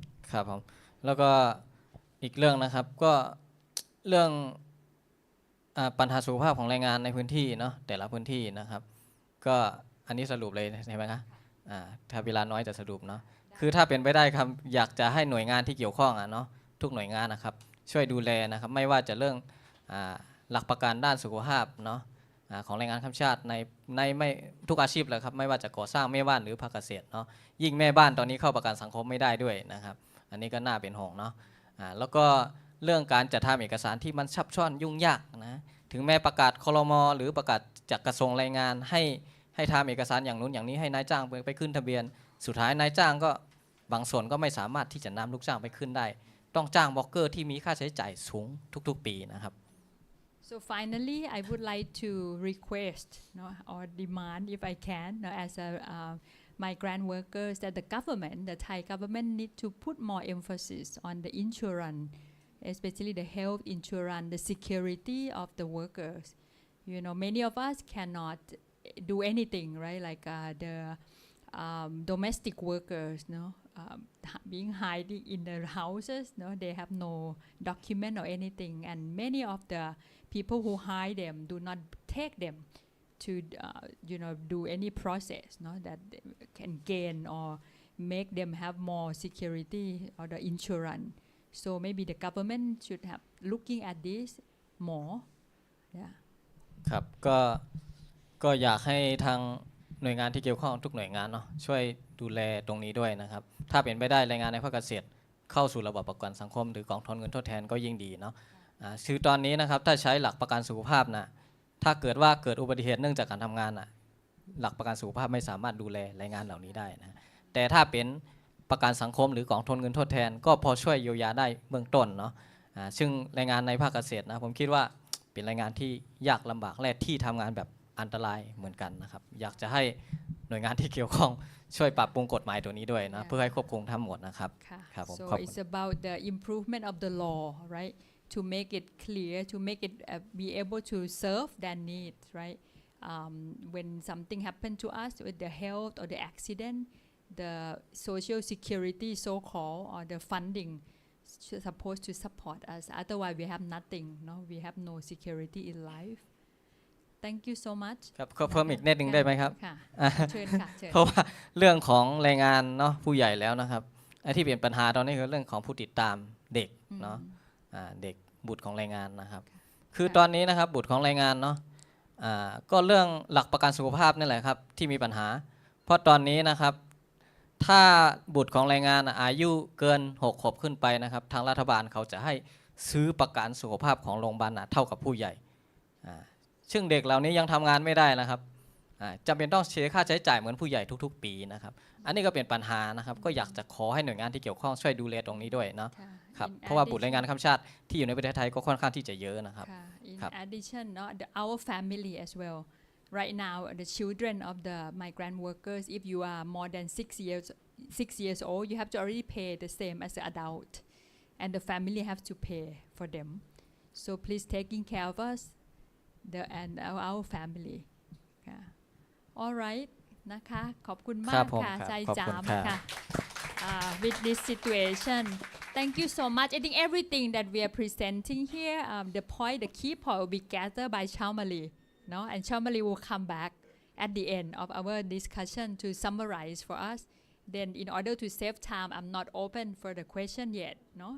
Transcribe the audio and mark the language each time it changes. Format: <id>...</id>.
<th>ครับผมแล้วก็อีกเรื่องนะครับก็เรื่องปัญหาสุขภาพของแรงงานในพื้นที่เนาะแต่ละพื้นที่นะครับก็อันนี้สรุปเลยใช่ไหมครับถ้าเวลาน้อยจะสรุปเนาะคือถ้าเป็นไปได้ครับอยากจะให้หน่วยงานที่เกี่ยวข้องเนาะทุกหน่วยงานนะครับช่วยดูแลนะครับไม่ว่าจะเรื่อง หลักประกันด้านสุขภาพเนาะของแรงงานข้ามชาติในไม่ทุกอาชีพเลยครับไม่ว่าจะก่อสร้างแม่บ้านหรือภาคเกษตรเนาะยิ่งแม่บ้านตอนนี้เข้าประกันสังคมไม่ได้ด้วยนะครับอันนี้ก็น่าเป็นห่วงเนาะแล้วก็เรื่องการจัดทำเอกสารที่มันซับซ้อนยุ่งยากนะถึงแม้ประกาศครม. หรือประกาศจากกระทรวงแรงงานให้ทำเอกสารอย่างนู้นอย่างนี้ให้นายจ้างไปขึ้นทะเบียนสุดท้ายนายจ้างก็บางส่วนก็ไม่สามารถที่จะนำลูกจ้างไปขึ้นได้ต้องจ้างบล็อกเกอร์ที่มีค่าใช้จ่ายสูงทุกๆปีนะครับ</th> <en>So finally, I would like to request or demand, if I can, as a migrant workers, that the government, the Thai government, need to put more emphasis on the insurance, especially the health insurance, the security of the workers. Many of us cannot do anything, right? Like the domestic workers, being hiding in their houses, they have no document or anything, and many of the people who hire them do not take them to do any process that can gain or make them have more security or the insurance. So maybe the government should have looking at this more. Yeah. ครับก็อยากให้ทางหน่วยงานที่เกี่ยวข้องทุกหน่วยงานเนาะช่วยดูแลตรงนี้ด้วยนะครับถ้าเป็นไปได้แรงงานในภาคเกษตรเข้าสู่ระบบประกันสังคมหรือกองทุนเงินทดแทนก็ยิ่งดีเนาะคือตอนนี้นะครับถ้าใช้หลักประกันสุขภาพนะถ้าเกิดว่าเกิดอุบัติเหตุเนื่องจากการทำงาน หลักประกันสุขภาพไม่สามารถดูแลแรงงานเหล่านี้ได้นะแต่ถ้าเป็นประกันสังคมหรือกองทุนเงินทดแทนก็พอช่วยเยียวยาได้เบื้องต้นเนาะซึ่งแรงงานในภาคเกษตรนะผมคิดว่าเป็นแรงงานที่ยากลำบากและที่ทำงานแบบอันตรายเหมือนกันนะครับอยากจะให้หน่วยงานที่เกี่ยวข้องช่วยปรับปรุงกฎหมายตัวนี้ด้วยนะเพื่อให้ควบคุมทั้งหมดนะครับครับผม So it's about the improvement of the law, right? To make it clear, to make it be able to serve their needs, right? When something happened to us with the health or the accident, the social security so-called or the funding supposed to support us. Otherwise, we have nothing. We have no security in life. Thank you so much.</en> <th>ครับขอเพิ่มอีกนิดนึงได้ไหมครับ ค่ะเชิญค่ะเชิญ เพราะว่าเรื่องของแรงงานเนาะผู้ใหญ่แล้วนะครับไอ้ที่เป็นปัญหาตอนนี้คือเรื่องของผู้ติดตามเด็กเนาะเด็กบุตรของแรงงานนะครับคือตอนนี้นะครับบุตรของแรงงานเนาะก็เรื่องหลักประกันสุขภาพนี่แหละครับที่มีปัญหาเพราะตอนนี้นะครับถ้าบุตรของแรงงานอายุเกิน6 ขวบขึ้นไปนะครับทางรัฐบาลเขาจะให้ซื้อประกันสุขภาพของโรงพยาบาลเท่ากับผู้ใหญ่ ซึ่งเด็กเหล่านี้ยังทำงานไม่ได้นะครับจำเป็นต้องเสียค่าใช้จ่ายเหมือนผู้ใหญ่ทุกๆปีนะครับอันนี้ก็เป็นปัญหานะครับก็อยากจะขอให้หน่วยงานที่เกี่ยวข้องช่วยดูแลตรงนี้ด้วยเนาะครับเพราะว่าบุตรแรงงานข้ามชาติที่อยู่ในประเทศไทยก็ค่อนข้างที่จะเยอะนะครับ</th> <en>In addition, our family as well right now, the children of the migrant workers, if you are more than 6 years old, you have to already pay the same as the adult, and the family have to pay for them. So please taking care of us, and our family. All right,</en> <th>นะคะ ขอบคุณมากค่ะ ใจจามค่ะ</th> <en>with this situation. Thank you so much. I think everything that we are presenting here, the key point will be gathered by Shalmali, no? And Shalmali will come back at the end of our discussion to summarize for us. Then, in order to save time, I'm not open for the question yet, no?</en>